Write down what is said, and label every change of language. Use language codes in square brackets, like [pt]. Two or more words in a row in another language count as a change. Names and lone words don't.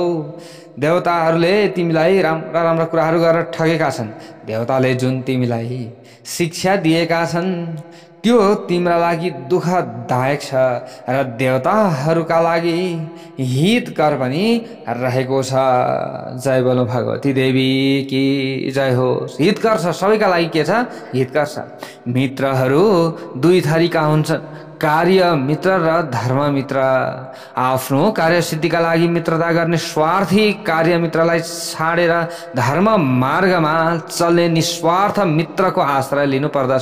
[ne] देवताहरूले तिमीलाई राम्रा राम्रा कुराहरू गरेर ठगेका छन्। देवताले जुन तिमीलाई शिक्षा दिएका छन् त्यो तिम्रा लागि दुःखदायक छ र देवताहरूका लागि हितकर पनि रहेको छ। [hi] जय बोलो भगवती देवी की जय होस्। [ne] हितकर छ, सबैका लागि के छ? हितकर छ। मित्रहरू दुई थरीका हुन्छन्, कार्य मित्र र धर्म मित्र। आफ्नो कार्यसिद्धिका लागि मित्रता गर्ने स्वार्थी कार्य मित्रलाई छाडेर धर्म मार्गमा चल्ने निस्वार्थ मित्रको आश्रय लिनु पर्दछ।